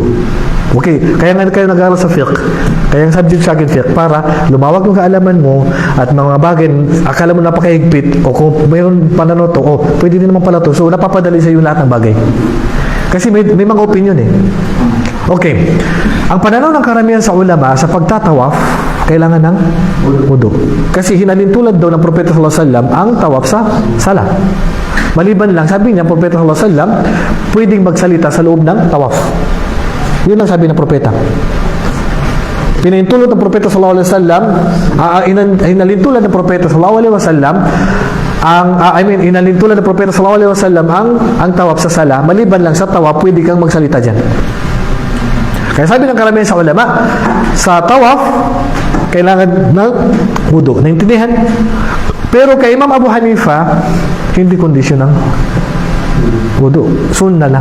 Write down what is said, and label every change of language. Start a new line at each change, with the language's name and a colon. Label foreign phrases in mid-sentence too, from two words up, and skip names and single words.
Filipino: Okay, kaya nga kayo nag-aaral sa fiqh. Kaya ang subject sa akin fiqh para lumawag yung kaalaman mo at mga bagay, akala mo napakahigpit o kung mayroon pananaw to, pwede din naman pala to. So, napapadali sa iyo lahat ng bagay. Kasi may mga opinion eh. Okay. Ang pananaw ng karamihan sa ulama sa pagtatawaf, kailangan ng wudu. Kasi hinalintulad daw ng Propeta
Arabic: صلى الله عليه وسلم
Filipino: ang tawaf sa sala. Maliban lang, sabi niya, Propeta
Arabic: صلى الله عليه وسلم,
Filipino: pwedeng magsalita sa loob ng tawaf. Yun ang sabi ng Propeta. Pinahintulot ng Propeta
Arabic: صلى الله عليه وسلم,
Filipino: hinalintulad ng Propeta
Arabic: صلى الله عليه وسلم
Filipino: inalintulan ng Propeta
Arabic: صلى الله عليه وسلم
Filipino: ang tawaf sa sala. Maliban lang sa tawaf, pwede kang magsalita diyan. Kaya sabi ng karamihan sa ulama, sa tawaf kailangan ng wudu. Naintindihan? Pero kay Imam Abu Hanifa, hindi kondisyon ng wudu. Sunna lang.